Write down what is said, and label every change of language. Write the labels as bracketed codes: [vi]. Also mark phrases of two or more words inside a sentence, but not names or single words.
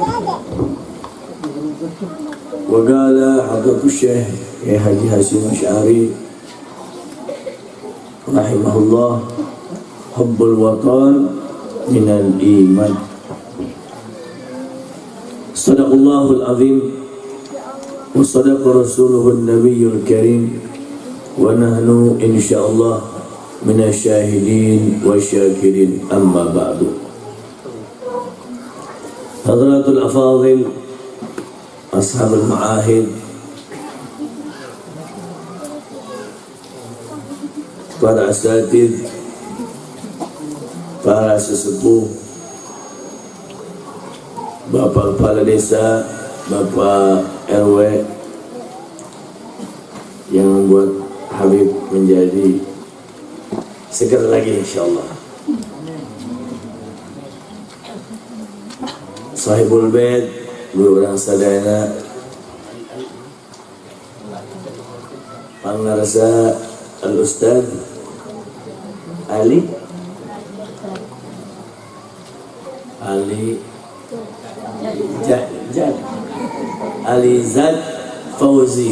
[ar] وقال حضرة الشيخ الحاج هاشم أشعري رحمه الله حب الوطن من الإيمان. صدق الله العظيم وصدق رسوله النبي الكريم ونحن إن شاء الله من الشاهدين والشاكرين أما بعد. حضرات الأفاضل أصحاب المعاهد, [id] para asatidz, para sesepuh, Bapak Kepala Desa, Bapak RW yang membuat Habib menjadi segar lagi insyaallah. [ar] صاحب البيت, [su] Guru orang sadayana, Pangarsa Al-Ustaz Ali Ali Zad Fauzi.